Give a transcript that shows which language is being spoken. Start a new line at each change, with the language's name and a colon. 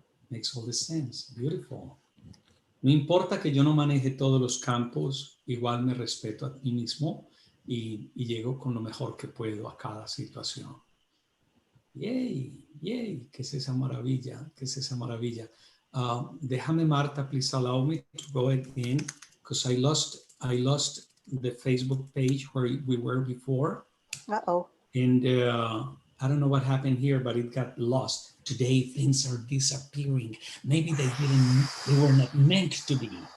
English: Makes all the sense. Beautiful.
Spanish: No importa que yo no maneje todos los campos, igual me respeto a mí mismo y llego con lo mejor que puedo a cada situación. Yay, yay, ¿qué es esa maravilla? ¿Qué es esa maravilla? Déjame,
English: Marta, please allow me to go again, because I lost the Facebook page where we were before. Uh-oh. And I don't know what happened here, but it got lost. Today things are disappearing. Maybe they were not meant to be.